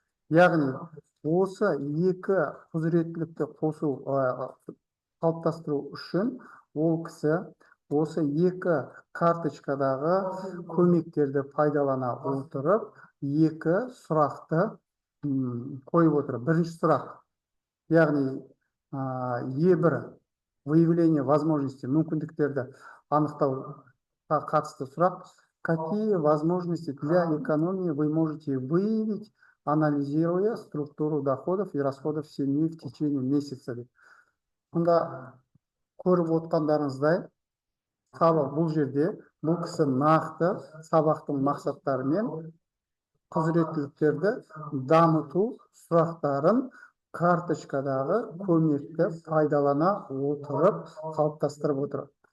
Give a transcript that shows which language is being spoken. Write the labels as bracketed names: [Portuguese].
[Kazakh] Яғни осы екі құзыреттілікті қосу қалыптастыру үшін ол кісі осы екі карточкадағы көмектерді пайдалана отырып, екі сұрақты қойып отыр. Бірінші сұрақ, яғни E1 [Russian] выявление возможностей, [Kazakh] мүмкіндіктерді анықтауға қатысты сұрақ. [Russian] Какие возможности для экономии вы можете выявить, анализируя структуру доходов и расходов семьи в течение месяца? [Kazakh] Мұнда көріп отқандарыңыздай, бұл жерде бұл кісі нақты сабақтың мақсаттары мен құзыреттіліктерді дамыту сұрақтарын карточкадағы көмекті пайдалана отырып қалыптастырып отыр.